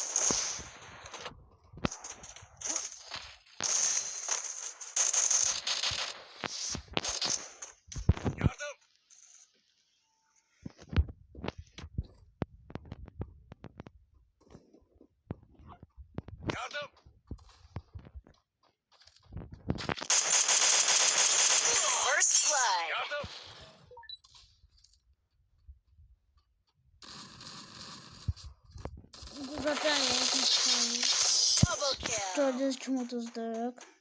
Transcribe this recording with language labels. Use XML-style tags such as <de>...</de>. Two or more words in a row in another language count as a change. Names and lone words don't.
<tr>Yardım. Yardım.</tr> <en>First blood.</en> <tr>Yardım. Burada da yapmışlar.</tr> <en>Double kill.</en> <az>Gördüğünüz kimi uduzduk.</az>